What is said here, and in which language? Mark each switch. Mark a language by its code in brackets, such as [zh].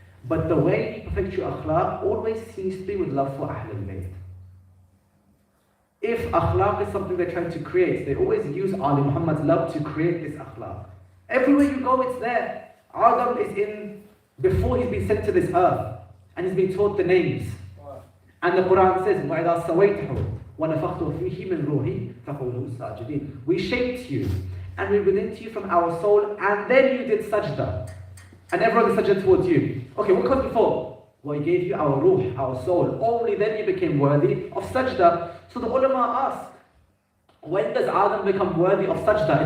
[en] But the way you perfect your akhlaq always seems to be with love for Ahlul Bayt. If akhlaq is something they're trying to create, they always use Ali Muhammad's love to create this akhlaq. Everywhere you go, it's there. Adam is in, before he's been sent to this earth, and he's been taught the names. And the Quran says, [ar] وَإِذَا سَوَيْتَهُ وَنَفَخْتُ فِيهِ مِنْ رُوحِي فَقُولُوا سَاجِدِينَ. [en] We shaped you, and we breathed into you from our soul, and then you did sajda. And everyone did sajda towards you. Okay, what comes before? Well, we gave you our ruh, our soul. Only then you became worthy of sajda. So the ulama ask, when does Adam become worthy of sajda?